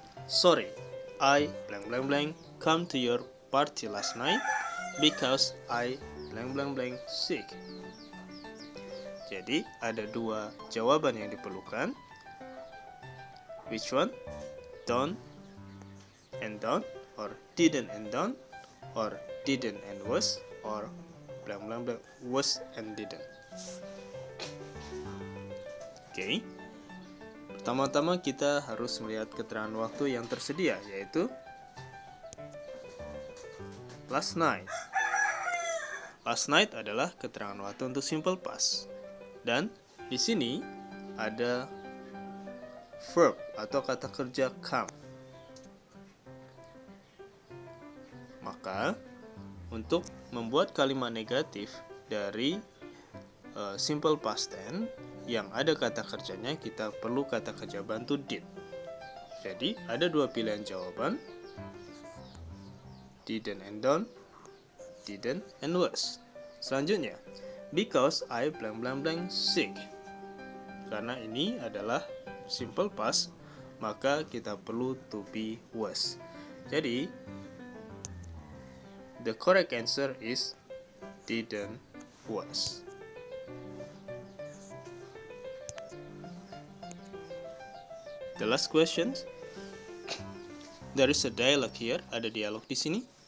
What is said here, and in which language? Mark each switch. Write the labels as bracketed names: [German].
[English] Sorry, I blank blank blank come to your party last night because I blank blank blank sick. [Indonesian] Jadi ada dua jawaban yang diperlukan. [English] Which one? Don't and don't, or didn't and don't, or didn't and was, or blank blank blank was and didn't. Okay. [Indonesian] Pertama-tama kita harus melihat keterangan waktu yang tersedia, yaitu [English] last night. [Indonesian] Last night adalah keterangan waktu untuk simple past. Dan di sini ada verb atau kata kerja come. Maka untuk membuat kalimat negatif dari simple past tense yang ada kata kerjanya, kita perlu kata kerja bantu did. Jadi ada dua pilihan jawaban, didn't and don't, didn't and was. Selanjutnya, [English] because I blank blank blank sick. [Indonesian] Karena ini adalah simple past, maka kita perlu to be was. Jadi [English] the correct answer is didn't was. The last question. There is a dialogue here. [Indonesian] Ada dialog di sini.